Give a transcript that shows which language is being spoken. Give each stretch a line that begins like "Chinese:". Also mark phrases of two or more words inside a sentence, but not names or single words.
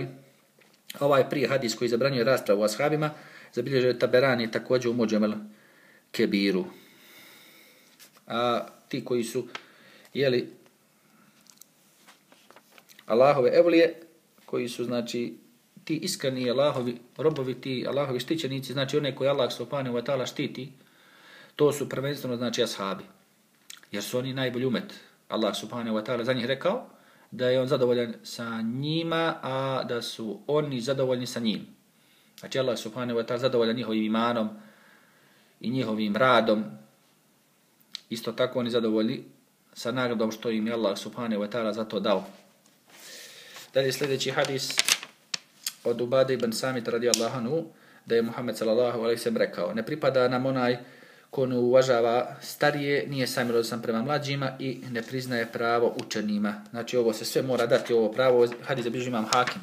Bosnian: Ovaj prije hadis koji zabranjuje raspravu o ashabima, zabilježio je Taberani također u Muđemel Kebiru. A ti koji su jeli Allahove evlije, koji su znači ti iskreni Allahovi robovi, ti Allahovi štićenici, znači one koji Allah
Arabic: سبحانه وتعالى
Bosnian: štiti, to su prvenstveno znači ashabi. Jer su oni najbolji umet. Allah
Arabic: سبحانه وتعالى
Bosnian: za njih rekao da je on zadovoljan sa njima, a da su oni zadovoljni sa njim. Znači Allah
Arabic: سبحانه وتعالى
Bosnian: zadovoljan njihovim imanom i njihovim radom. Isto tako oni zadovoljni sa nagradom što im je Allah
Arabic: سبحانه وتعالى
Bosnian: za to dao. Dalje sljedeći hadis od Ubade ibn Samit
Arabic: رضي الله عنه,
Bosnian: da je Muhammed
Arabic: صلى الله عليه وسلم
Bosnian: rekao: ne pripada nam onaj ko ne uvažava starije, nije samilostan prema mlađima i ne priznaje pravo učenima. Znači ovo se sve mora dati, ovo pravo, hadis zabilježi imam Hakim.